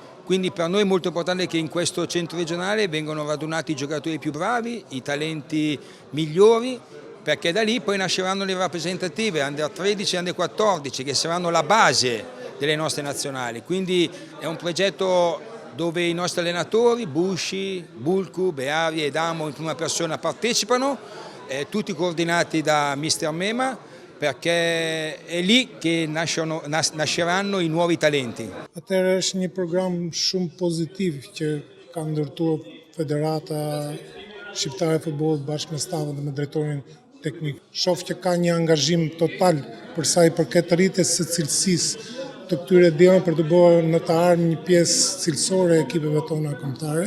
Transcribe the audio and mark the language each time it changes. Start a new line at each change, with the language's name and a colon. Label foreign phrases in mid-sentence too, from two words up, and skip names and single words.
Italian: Quindi per noi è molto importante che in questo centro regionale vengano radunati i giocatori più bravi, i talenti migliori, perché da lì poi nasceranno le rappresentative Under 13 e Under 14 che saranno la base delle nostre nazionali. Quindi è un progetto dove i nostri allenatori, Busci, Bulcu, Beavi e Damo in prima persona partecipano, tutti coordinati da Mister Mema, perché è lì che nasceranno i nuovi talenti.
Albanian: Atëherë është një program shumë pozitiv që ka ndërtuar Federata Shqiptare e Futbollit bashkë me stafin dhe me drejtorin teknik. Shoh që ka një angazhim total për sa i përket rritjes së cilësisë të këtyre diellave për të bërë në të ardhmen një pjesë cilësore e ekipeve tona kombëtare.